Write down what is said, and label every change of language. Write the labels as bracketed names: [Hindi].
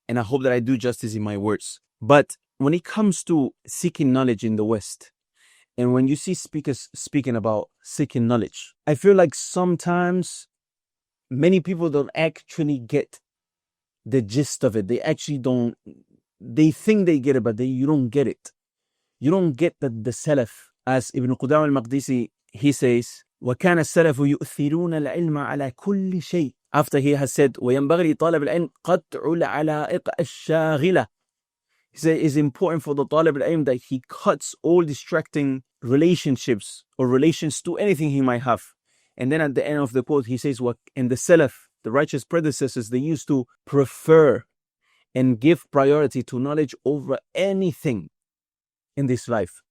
[English] And I hope that I do justice in my words. But when it comes to seeking knowledge in the West, and when you see speakers speaking about seeking knowledge, I feel like sometimes many people don't actually get the gist of it. They actually don't. They think they get it, but you don't get it. You don't get the Salaf. As Ibn Qudam al-Maqdisi, he says, [Arabic] وَكَانَ السَّلَفُ يُؤْثِرُونَ الْعِلْمَ عَلَى كُلِّ شَيْءٍ. [English] After he has said, [Arabic] وَيَنْبَغِي طَالِبِ الْعِلْمِ قَطْعُ الْعَلَائِقَ الشَّاغِلَةِ. [English] He said it's important for the talib al-ilm that he cuts all distracting relationships or relations to anything he might have. And then at the end of the quote, he says, and the Salaf, the righteous predecessors, they used to prefer and give priority to knowledge over anything in this life.